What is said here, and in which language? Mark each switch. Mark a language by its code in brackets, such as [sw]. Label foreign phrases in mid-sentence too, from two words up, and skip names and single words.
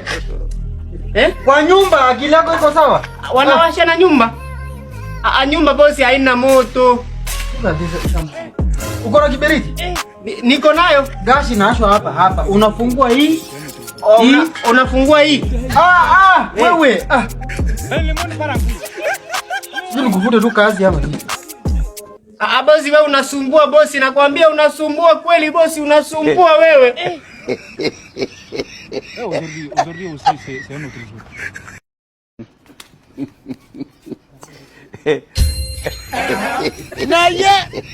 [sw] Kwa nyumba akili yako iko sawa? Wanawasha na nyumba. Nyumba bosi haina moto. Uko na kiberiti? Niko nayo. Gas inawashwa hapa. Unafungua hii. Unafungua hii. Wewe. [fr] Le monde part en couille. [sw] Sisi nikuvute tu kazi hapa. Bosi wewe unasumbua bosi, nakwambia unasumbua kweli bosi, unasumbua wewe. [fr] Aujourd'hui aussi, c'est un autre jour. [sw] Naya!